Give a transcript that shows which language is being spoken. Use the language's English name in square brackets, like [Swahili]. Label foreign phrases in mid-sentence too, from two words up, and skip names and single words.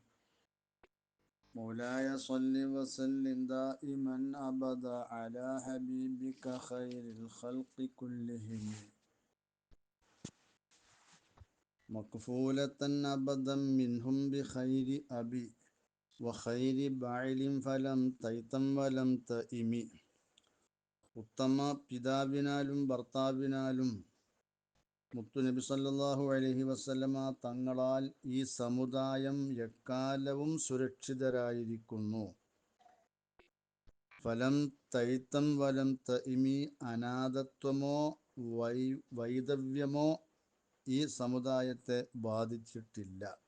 [Arabic] مولاي صل وسلم دائما أبدا على حبيبك خير الخلق كلهم مكفولة أبدا منهم بخير أبي وخير بعل فلم تيتم ولم تئم [Malayalam] ഉത്തമ പിതാവിനാലും ഭർത്താവിനാലും മുത്തുനബി [Arabic] صلى الله عليه وسلم [Malayalam] തങ്ങളാൽ ഈ സമുദായം എക്കാലവും സുരക്ഷിതരായിരിക്കുന്നു. [Arabic] فلم تيتم ولم تئم, [Malayalam] അനാഥത്വമോ വൈദവ്യമോ ഈ സമുദായത്തെ ബാധിച്ചിട്ടില്ല.